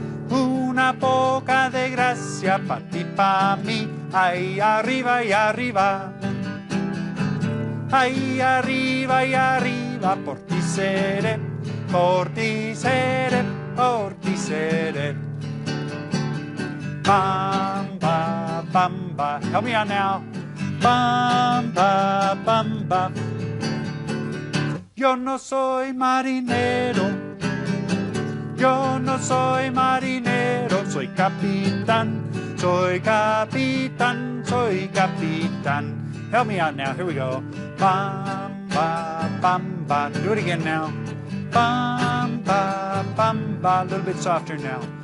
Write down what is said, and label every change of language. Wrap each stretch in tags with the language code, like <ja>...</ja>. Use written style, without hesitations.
<es>Una poca de gracia pa' ti, pa' mí, ahí arriba y arriba. Ahí arriba y arriba, por ti seré, por ti seré, por ti seré.</es> <en>Bamba, bamba, help me out now.</en> <es>Bamba, bamba. Yo no soy marinero. Yo no soy marinero, soy capitán, soy capitán, soy capitán.</es> <en>Help me out now, here we go. Bamba, bamba, do it again now. Bamba, bamba, a little bit softer now.</en>